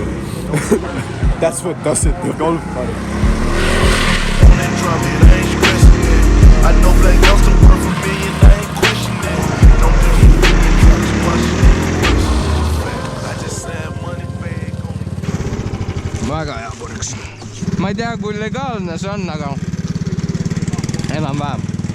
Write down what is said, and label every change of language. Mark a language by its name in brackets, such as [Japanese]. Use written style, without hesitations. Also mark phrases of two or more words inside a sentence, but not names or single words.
[English] That's what does it, the golf cart. On that drop hit, I ain't stressing that. I know black girls still worth $1 million. I ain't question that. Don't disrespect me, try to squash it. I just said money bag on it. [Estonian] Väga hea purks. Ma ei tea, kui legaalne see on, aga enam-vähem.